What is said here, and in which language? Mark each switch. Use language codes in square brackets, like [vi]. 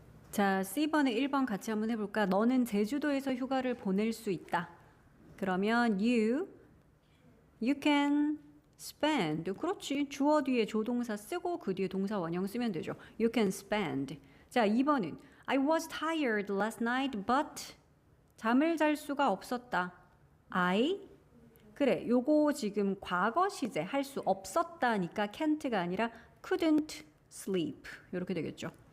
[ko] 자, C번에 1번 같이 한번 해볼까? 너는 제주도에서 휴가를 보낼 수 있다. 그러면 [en] you can spend. [ko] 그렇지. 주어 뒤에 조동사 쓰고 그 뒤에 동사 원형 쓰면 되죠. [en] You can spend. [ko] 자, 2번은 [en] I was tired last night but [ko] 잠을 잘 수가 없었다. 그래. 요거 지금 과거 시제 할 수 없었다니까 can't가 아니라 couldn't sleep. 이렇게 되겠죠.